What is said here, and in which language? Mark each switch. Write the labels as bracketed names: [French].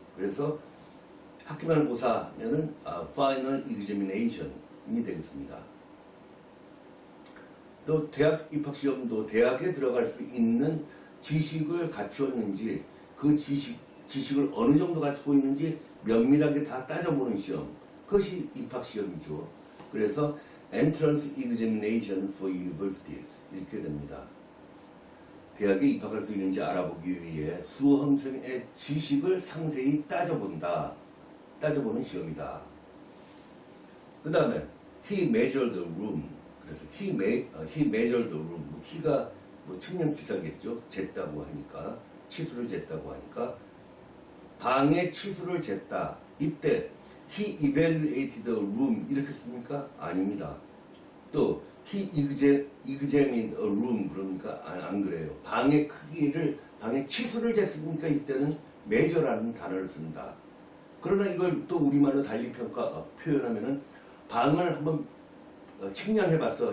[Korean] 그래서 학기말고사면은 [English] final examination [Korean] 이 되겠습니다. 또 대학 입학시험도 대학에 들어갈 수 있는 지식을 갖추었는지 그 지식을 어느 정도 갖추고 있는지 면밀하게 다 따져보는 시험. 그것이 입학시험이죠. [English] 그래서 entrance examination for universities [Korean] 이렇게 됩니다. 대학에 입학할 수 있는지 알아보기 위해 수험생의 지식을 상세히 따져보는 시험이다. [English] 그 다음에 he measured the room. [Korean] 그래서 [English] he measured the room. he가 [Korean] 뭐 측량 기사겠죠. 쟀다고 하니까 치수를 쟀다고 하니까 방의 치수를 쟀다. [English] 이때 he evaluated the room [Korean] 이렇게 씁니까? 아닙니다. 또 [English] he examined a room [Korean] 그러니까 안 그래요. 방의 크기를 방의 치수를 쟀습니까? 이때는 measure라는 단어를 씁니다. 그러나 이걸 또 우리말로 달리 표현하면은 방을 한번 측량해봤어.